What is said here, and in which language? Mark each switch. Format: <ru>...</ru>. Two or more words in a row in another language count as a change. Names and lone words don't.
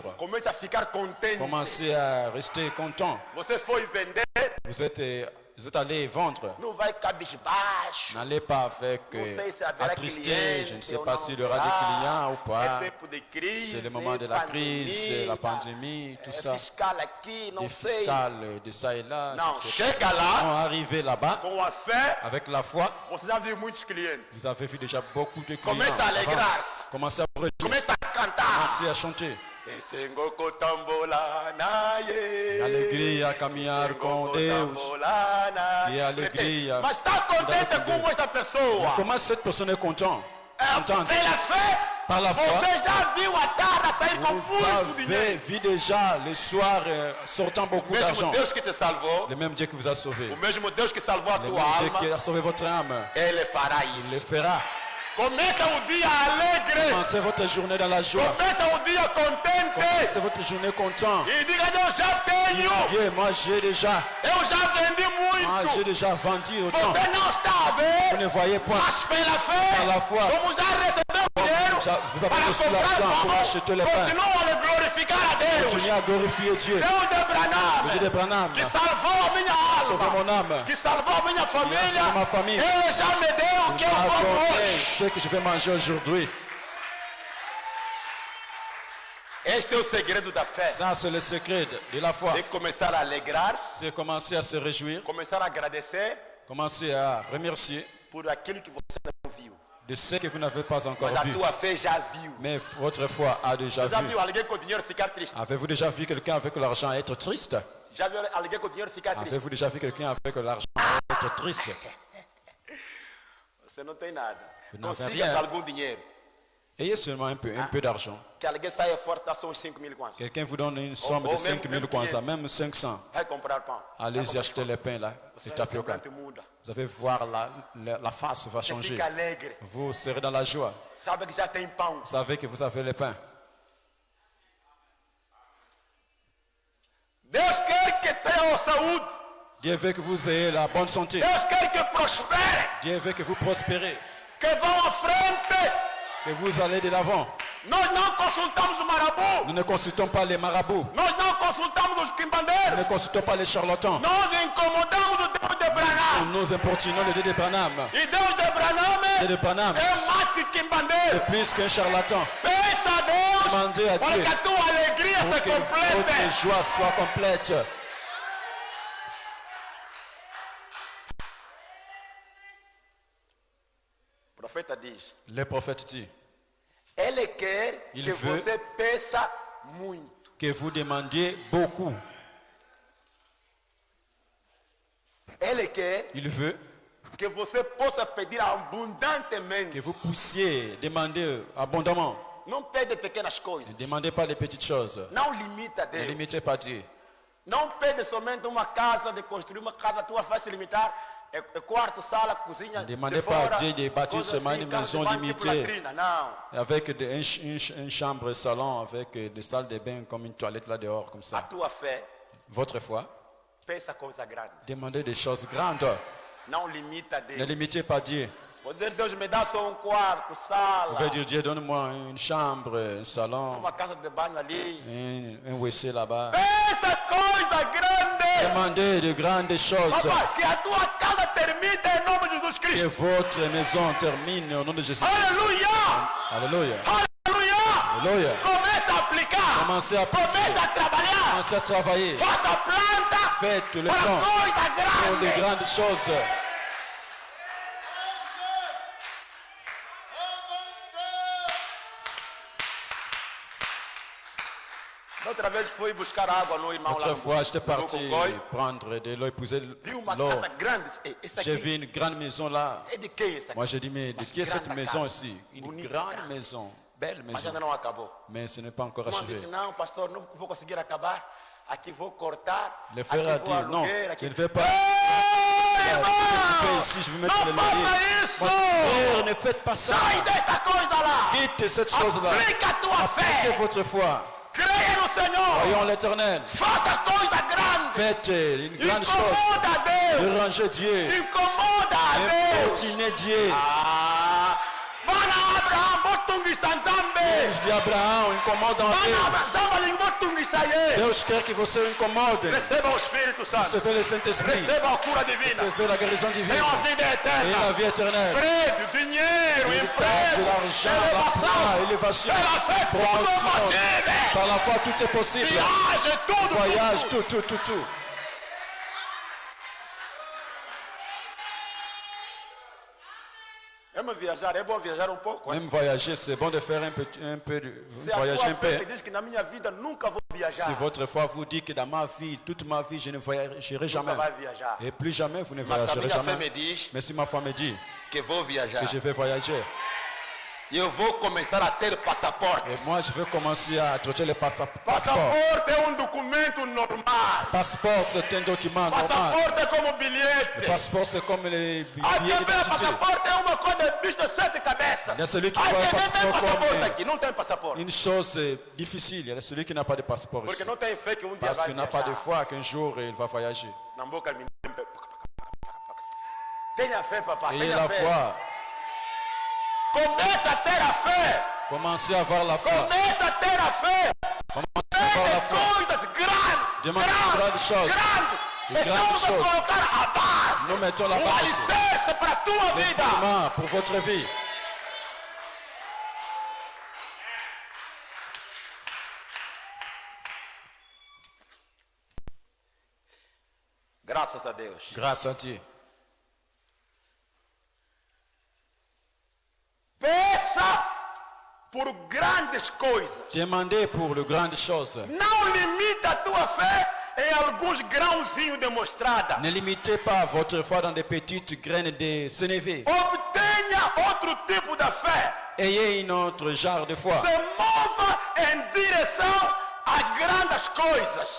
<pt>Começa a ficar contente.</pt> <fr>Commencez à rester content.</fr> <pt>Você foi vender,</pt> <fr>Vous êtes allé vendre.</fr> <pt>não vai cabisbaixo.</pt> <fr>N'allez pas avec</fr> <pt>Não sei se haverá</pt> <fr>attristé.</fr> <pt>cliente</pt> <fr>Je ne sais ou pas</fr> <pt>não</pt> <fr>s'il y aura des</fr> <pt>haverá.</pt> <fr>clients ou pas.</fr> <pt>É tempo de crise,</pt> <fr>C'est le moment de la crise, c'est la pandémie, tout ça.</fr> <pt>fiscal aqui, não</pt> <fr>Des</fr> <pt>sei.</pt> <fr>fiscales de ça et là.</fr> <pt>Não,</pt> <fr>je ne sais pas.</fr> <pt>chega lá,</pt> <fr>Quand arrivé là-bas,</fr> <pt>com a fé,</pt> <fr>avec la foi,</fr> <pt>você já viu muitos clientes.</pt> <fr>vous avez vu déjà beaucoup de clients.</fr> <pt>Começa a alegrar.</pt> <fr>Avance. Commencez à vous réjouir.</fr> <pt>Começa a cantar.</pt> <fr>Commencez à chanter.</fr> <ln>Esengoko tambola naye.</ln> <pt>Alegria caminhar com Deus. Que alegria. Mas está contente com esta pessoa?</pt> <fr>Comment cette personne est contente?</fr> <pt>Contente. Pela fé,</pt> <fr>Par la foi,</fr> <pt>você já viu a tarde sair com</pt> <fr>vous</fr> <pt>muito</pt> <fr>avez</fr> <pt>dinheiro.</pt> <fr>vu déjà le soir sortant beaucoup</fr> <pt>O mesmo</pt> <fr>d'argent.</fr> <pt>Deus que te salvou,</pt> <fr>Le même Dieu qui vous a sauvé.</fr> <pt>o mesmo Deus que salvou a</pt> <fr>Le</fr> <pt>tua</pt> <fr>même Dieu qui</fr> <pt>alma,</pt> <fr>a sauvé votre âme.</fr> <pt>Ele fará</pt> <fr>Il le</fr> <pt>isso.</pt> <fr>fera.</fr> <pt>Começa o dia alegre.</pt> <fr>Commencez votre journée dans la joie.</fr> <pt>Começa o dia contente.</pt> <fr>Commencez votre journée content.</fr> <pt>E diga, eu já tenho.</pt> <fr>Dieu, moi j'ai déjà.</fr> <pt>Eu já vendi</pt> <fr>Moi j'ai</fr> <pt>muito.</pt> <fr>déjà vendu autant.</fr> <pt>Você não está a</pt> <fr>Vous</fr> <pt>ver.</pt> <fr>ne voyez point.</fr> <pt>Mas pela</pt> <fr>Par la</fr> <pt>fé,</pt> <fr>foi,</fr> <pt>como já recebeu o dinheiro</pt> <fr>vous avez</fr> <pt>para</pt> <fr>reçu l'argent pour</fr> <pt>comprar</pt> <fr>acheter le</fr> <pt>pão,</pt> <fr>pain.</fr> <pt>continua a glorificar a Deus.</pt> <fr>Continuez à glorifier Dieu.</fr> <pt>Deus de Branham,</pt> <fr>Dieu de Branham,</fr> <pt>que salvou a minha</pt> <fr>sauvé</fr> <pt>alma,</pt> <fr>mon âme.</fr> <pt>que salvou a minha família.</pt> <fr>sauvé ma famille.</fr> <pt>Ele já me deu o que eu como</pt> <fr>Racontez</fr> <pt>hoje.</pt> <fr>ce que je vais manger aujourd'hui.</fr> <pt>Este é o segredo da fé.</pt> <fr>Ça, c'est le secret de la foi.</fr> <pt>De começar a alegrar-se,</pt> <fr>C'est commencer à se réjouir,</fr> <pt>começar a agradecer</pt> <fr>commencer à remercier</fr> <pt>por aquilo que você não viu.</pt> <fr>de ce que vous n'avez pas encore</fr> <pt>Mas a</pt> <fr>vu.</fr> <pt>tua fé já viu.</pt> <fr>Mais votre foi a déjà</fr> <pt>Já</pt> <fr>vu.</fr> <pt>viu alguém com o dinheiro ficar triste?</pt> <fr>Avez-vous déjà vu quelqu'un avec l'argent être triste?</fr> <pt>Já viu alguém com o dinheiro ficar triste?</pt> <fr>Avez-vous déjà vu quelqu'un avec l'argent être triste?</fr> <pt>Você não tem nada.</pt> <fr>Vous n'avez</fr> <pt>Consiga</pt> <fr>rien.</fr> <pt>algum dinheiro.</pt> <fr>Ayez seulement un peu d'argent.</fr> <pt>Que alguém saia fora, dá só uns 5 mil kwanza.</pt> <fr>Quelqu'un vous donne une somme</fr> <pt>Ou</pt> <fr>de même 5 000 kwanza, même 500.</fr> <pt>Vai comprar pão.</pt> <fr>Allez-y acheter les pains là,</fr> <pt>Você</pt> <fr>les</fr> <pt>vai</pt> <fr>tapioca.</fr> <pt>semblante muda.</pt> <fr>Vous allez voir la face va</fr> <pt>Você</pt> <fr>changer.</fr> <pt>fica alegre.</pt> <fr>Vous serez dans la joie.</fr> <pt>Sabe que já tem pão.</pt> <fr>Vous savez que vous avez les pains.</fr> <pt>Deus quer que tenha saúde.</pt> <fr>Dieu veut que vous ayez la bonne santé.</fr> <pt>Deus quer que prospere.</pt> <fr>Dieu veut que vous prospérez.</fr> <pt>Que vão à frente.</pt> <fr>Que vous allez de l'avant.</fr> <pt>Nós não consultamos o marabu.</pt> <fr>Nous ne consultons pas les marabouts.</fr> <pt>Nós não consultamos os</pt> <fr>Nous</fr> <pt>quimbandeiros.</pt> <fr>ne consultons pas les charlatans.</fr> <pt>Nós incomodamos o Deus de Branham.</pt> <fr>Nous importunons le Dieu de Branham.</fr> <pt>E Deus de</pt> <fr>Le</fr> <pt>Branham</pt> <fr>Dieu de Branham</fr> <pt>é mais que quimbandeiro.</pt> <fr>est plus qu'un charlatan.</fr> <pt>Peça a Deus</pt> <fr>Demandez à</fr> <pt>para</pt> <fr>Dieu</fr> <pt>que a tua alegria</pt> <fr>pour</fr> <pt>se</pt> <fr>que</fr> <pt>complete.</pt> <fr>votre joie soit complète.</fr> <pt>O profeta diz:</pt> <fr>Le prophète dit</fr> <pt>Ele quer</pt> <fr>Il</fr> <pt>que</pt> <fr>veut</fr> <pt>você peça muito.</pt> <fr>que vous demandiez beaucoup.</fr> <pt>Ele quer</pt> <fr>Il veut</fr> <pt>que você possa pedir abundantemente.</pt> <fr>que vous puissiez demander abondamment.</fr> <pt>Não pede pequenas coisas.</pt> <fr>Ne demandez pas les petites choses.</fr> <pt>Não limita</pt> <fr>Ne</fr> <pt>Deus.</pt> <fr>limitez pas Dieu.</fr> <pt>Não pede somente uma casa, de construir uma casa, tua vai se limitar. É quarto, sala, cozinha,</pt> <fr>Ne</fr> <pt>de</pt> <fr>demandez pas</fr> <pt>fora,</pt> <fr>à Dieu de bâtir</fr> <pt>coisa</pt> <fr>seulement</fr> <pt>assim,</pt> <fr>une</fr> <pt>casa de</pt> <fr>maison</fr> <pt>banho, tipo</pt> <fr>limitée.</fr> <pt>latrina. Não.</pt> <fr>Avec une chambre, salon, avec des salles de bain comme une toilette là dehors, comme</fr> <pt>A</pt> <fr>ça.</fr> <pt>tua fé,</pt> <fr>Votre foi,</fr> <pt>pensa coisa grande.</pt> <fr>demandez des choses grandes.</fr> <pt>Não limita</pt> <fr>Ne</fr> <pt>Deus.</pt> <fr>limitez pas Dieu.</fr> <pt>Se pode dizer, Deus me dá só um quarto,</pt> <fr>Vous</fr> <pt>sala,</pt> <fr>pouvez dire, Dieu, donne-moi une chambre, un salon,</fr> <pt>uma casa de banho ali.</pt> <fr>un WC là-bas.</fr> <pt>Pensa coisa grande.</pt> <fr>Demandez de grandes choses.</fr> <pt>Papai, que a tua casa termine em nome de Jesus</pt> <fr>Que</fr> <pt>Cristo.</pt> <fr>votre maison termine au nom de Jésus.</fr> <pt>Aleluia.</pt> <fr>Alléluia.</fr> <pt>Aleluia.</pt> <fr>Alléluia.</fr> <pt>Começa a aplicar.</pt> <fr>Commencez à prier.</fr> <pt>Começa a trabalhar.</pt> <fr>Commencez à travailler.</fr> <pt>Faça planta</pt> <fr>Faites le</fr> <pt>para</pt> <fr>plan</fr> <pt>coisa</pt> <fr>pour de</fr> <pt>grande.</pt> <fr>grandes choses.</fr> <pt>Outra vez fui buscar água no irmão lá</pt> <fr>Autrefois, j'étais</fr> <pt>no</pt> <fr>parti</fr> <pt>Congoy.</pt> <fr>prendre de l'eau, épouser</fr> <pt>Vi uma</pt> <fr>l'eau.</fr> <pt>casa grande. Essa</pt> <fr>J'ai</fr> <pt>aqui</pt> <fr>vu une grande maison là.</fr> <pt>é de quem essa</pt> <fr>Moi,</fr> <pt>aqui?</pt> <fr>j'ai dit, mais de</fr> <pt>Mas</pt> <fr>qui est cette</fr> <pt>grande</pt> <fr>maison</fr> <pt>casa,</pt> <fr>ici? Une</fr> <pt>bonita,</pt> <fr>grande</fr> <pt>grande.</pt> <fr>maison, belle</fr> <pt>Mas</pt> <fr>maison.</fr> <pt>ainda não acabou.</pt> <fr>Mais ce n'est pas encore</fr> <pt>O irmão</pt> <fr>achevé.</fr> <pt>disse, não, pastor, não vou conseguir acabar. Aqui vou cortar.</pt> <fr>Le frère a</fr> <pt>aqui vou</pt> <fr>dit, non,</fr> <pt>aluguer,</pt> <fr>je</fr> <pt>aqui...</pt> <fr>ne vais pas</fr> <pt>Ei,</pt> <fr>couper</fr> <pt>irmão!</pt> <fr>ici, je vais mettre le</fr> <pt>Não faça</pt> <fr>loyer.</fr> <pt>isso!</pt> <fr>Frère, ne faites pas ça.</fr> <pt>Sai desta coisa lá!</pt> <fr>Quitte cette chose-là.</fr> <pt>Aplica a tua</pt> <fr>Appliquez</fr> <pt>fé!</pt> <fr>votre foi.</fr> <pt>Creia no Senhor!</pt> <fr>Voyons l'éternel.</fr> <pt>Faça coisa grande!</pt> <fr>Faites une grande chose.</fr> <pt>Incomoda Deus!</pt> <fr>Dérangez Dieu.</fr> <pt>Incomoda Deus!</pt> <fr>Importunez Dieu.</fr> <ln>Ah! Bana Abraham, botungisa Nzambe!</ln> <pt>Deus de Abraão, incomoda a</pt> <ln>Bana</ln> <pt>Deus.</pt> <ln>Abraham, botungisa Ye!</ln> <pt>Deus quer que você o incomode. Receba o Espírito Santo!</pt> <fr>Recevez le Saint-Esprit.</fr> <pt>Receba a cura divina!</pt> <fr>Recevez la guérison divine.</fr> <pt>Tenha uma vida</pt> <fr>Et la</fr> <pt>eterna!</pt> <fr>vie éternelle.</fr> <pt>Prédio, dinheiro,</pt> <fr>L'héritage,</fr> <pt>emprego,</pt> <fr>l'argent, la foi,</fr> <pt>elevação,</pt> <fr>élévation,</fr> <pt>pela fé tudo é</pt> <fr>promotion.</fr> <pt>possível!</pt> <fr>Par la foi, tout est possible.</fr> <pt>Viagem, tudo,</pt> <fr>Voyage,</fr> <pt>tudo.</pt> <fr>tout.</fr> <pt>Viajar, é bom viajar um pouco.</pt> <fr>Même voyager, c'est bon de faire un peu</fr> <pt>Se a</pt> <fr>voyager</fr> <pt>tua</pt> <fr>un</fr> <pt>fé</pt> <fr>peu.</fr> <pt>te diz que na minha vida nunca vou viajar,</pt> <fr>Si votre foi vous dit que dans ma vie, toute ma vie, je ne voyagerai jamais.</fr> <pt>nunca vai viajar.</pt> <fr>Et plus jamais, vous ne</fr> <pt>Mas a</pt> <fr>voyagerez</fr> <pt>minha fé</pt> <fr>jamais.</fr> <pt>me diz</pt> <fr>Mais si ma foi me dit</fr> <pt>que vou viajar.</pt> <fr>que je vais voyager,</fr> <pt>E eu vou começar a ter passaporte.</pt> <fr>et moi je vais commencer à traiter le passeport.</fr> <pt>Passaporte é documento normal.</pt> <fr>Passeport, c'est un document normal.</fr> <pt>Passaporte é como</pt> <fr>Le</fr> <pt>bilhete.</pt> <fr>passeport, c'est comme les billets</fr> <pt>Aqui bem,</pt> <fr>d'identité.</fr> <pt>passaporte é uma coisa de bicho de sete cabeças.</pt> <fr>Il y a celui qui</fr> <pt>Aqui</pt> <fr>voit le</fr> <pt>nem tem</pt> <fr>passeport</fr> <pt>passaporte</pt> <fr>comme</fr> <pt>aqui, não tem passaporte.</pt> <fr>une chose difficile. Il y a celui qui n'a pas de passeport</fr> <pt>Porque</pt> <fr>ici.</fr> <pt>não tem fé que dia</pt> <fr>Parce</fr> <pt>vai</pt> <fr>qu'il n'a pas de</fr> <pt>viajar.</pt> <fr>foi qu'un jour il va voyager.</fr> <pt>Na boca me tenha fé, papai,</pt> <fr>Ayez</fr> <pt>tenha</pt> <fr>la</fr> <pt>fé.</pt> <fr>foi.</fr> <pt>Começa a ter a fé.</pt> <fr>Commencez à avoir la foi.</fr> <pt>Começa a ter a fé.</pt> <fr>Commencez à avoir la foi.</fr> <pt>Coisas grandes.</pt> <fr>Demande de grandes choses.</fr> <pt>Grandes.</pt> <fr>De</fr> <pt>Estamos</pt> <fr>grandes</fr> <pt>a</pt> <fr>choses.</fr> <pt>colocar a base.</pt> <fr>Nous mettons la</fr> <pt>Um</pt> <fr>base,</fr> <pt>alicerce para a tua</pt> <fr>le</fr> <pt>vida.</pt> <fr>fondement pour votre vie.</fr> <pt>Graças a Deus.</pt> <fr>Grâce à Dieu.</fr> <pt>Peça por grandes coisas.</pt> <fr>Demandez pour de grandes choses.</fr> <pt>Não limita a tua fé em alguns grãozinhos de mostarda.</pt> <fr>Ne limitez pas votre foi dans des petites graines de sénévé.</fr> <pt>Obtenha outro tipo de fé.</pt> <fr>Ayez une autre genre de foi</fr> <pt>Se mova em direção a grandes coisas.</pt>